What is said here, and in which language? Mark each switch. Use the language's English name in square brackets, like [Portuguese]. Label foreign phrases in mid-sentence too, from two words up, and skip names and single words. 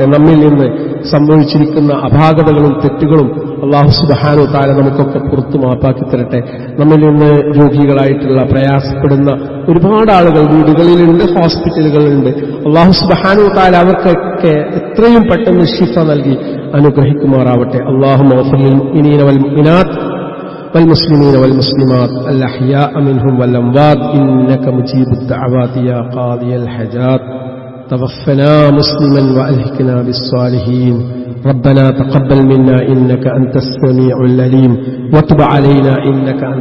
[Malayalam] നമ്മിൽ നിന്ന് സംഭവിച്ചിരിക്കുന്ന അപാകതകളും തെറ്റുകളും അള്ളാഹു [Arabic] سبحانه تعالى [Malayalam] നമുക്കൊക്കെ പുറത്തു മാപ്പാക്കി തരട്ടെ. നമ്മിൽ നിന്ന് രോഗികളായിട്ടുള്ള പ്രയാസപ്പെടുന്ന ഒരുപാട് ആളുകൾ വീടുകളിലുണ്ട്, ഹോസ്പിറ്റലുകളിലുണ്ട്. അള്ളാഹു [Arabic] سبحانه تعالى [Malayalam] അവർക്കൊക്കെ എത്രയും പെട്ടെന്ന് ശിഫ നൽകി അനുഗ്രഹിക്കുമാറാവട്ടെ. [Arabic] اللهم اغفر للمؤمنين والمؤمنات والمسلمين والمسلمات الأحياء منهم والأموات إنك مجيب الدعوات يا قاضي الحاجات توفنا مسلما وألحقنا بالصالحين ربنا تقبل منا إنك أنت السميع العليم وتب علينا إنك